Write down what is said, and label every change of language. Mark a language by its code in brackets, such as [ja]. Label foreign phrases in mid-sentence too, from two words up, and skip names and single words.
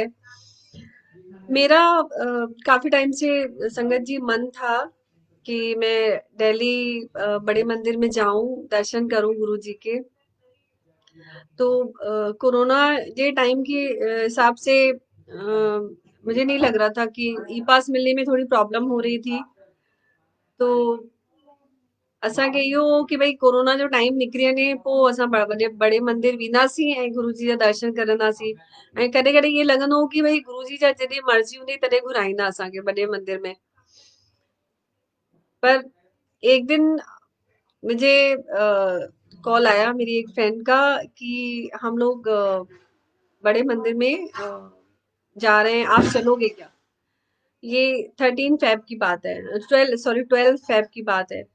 [hi] मेरा काफी टाइम से संगत जी मन था कि मैं दिल्ली बड़े मंदिर में जाऊं, दर्शन करूं गुरु जी के। तो कोरोना के टाइम के हिसाब से मुझे नहीं लग रहा था कि ई पास मिलने में थोड़ी प्रॉब्लम हो रही थी। [sd] तो असांखे इहो हो कि भई कोरोना जो टाइम निकिरी वञे पोइ असां बड़े बड़े मंदिर वेंदासीं ऐं गुरु जी जा दर्शन करंदासीं। ऐं कॾहिं कॾहिं ईअं लॻंदो हो कि भई गुरु जी जा जॾहिं मर्ज़ी हूंदी तॾहिं घुराईंदा असांखे वॾे मंदिर में। [hi] पर एक दिन मुझे कॉल आया मेरी एक फ्रेंड का कि हम लोग बड़े मंदिर में जा रहे हैं, आप चलोगे क्या? ये 13 फेब की बात है, 12 फेब की बात है।